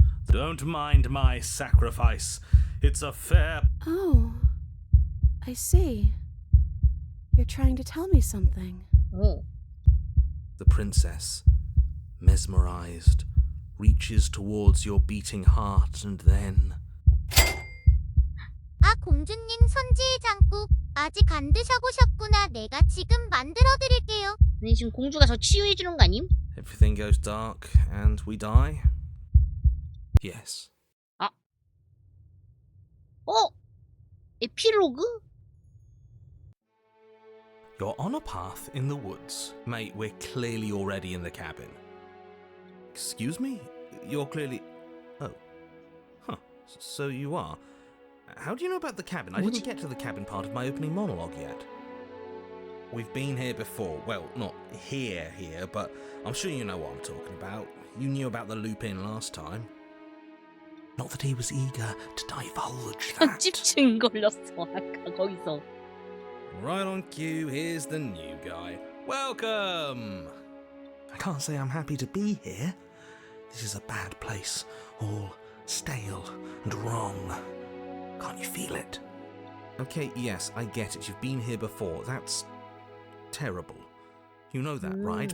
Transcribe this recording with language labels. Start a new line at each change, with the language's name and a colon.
English: Don't mind my sacrifice. It's a fair... Oh, I see. You're trying to tell me something.
Korean: 어.
English: The princess, mesmerized, reaches towards your beating heart and then...
Korean: 아, 공주님 선지의 장국 아직 안 드셔보셨구나. 내가 지금 만들어 드릴게요. 아니 지금 공주가 저 치유해 주는 거 아님?
English: Everything goes dark and we die? Yes.
Korean: 아, 에필로그?
English: You're on a path in the woods. Mate, we're clearly already in the cabin. Excuse me? You're clearly... Oh. Huh. So you are. How do you know about the cabin? I didn't get to the cabin part of my opening monologue yet. We've been here before. Well, not here, but I'm sure you know what I'm talking about. You knew about the loop-in last time. Not that he was eager to divulge that.
Korean: 집중 걸렸어 아까 거기서.
English: Right on cue, here's the new guy. Welcome! I can't say I'm happy to be here. This is a bad place. All stale and wrong. Can't you feel it? Okay, yes, I get it. You've been here before. That's terrible. You know that, right?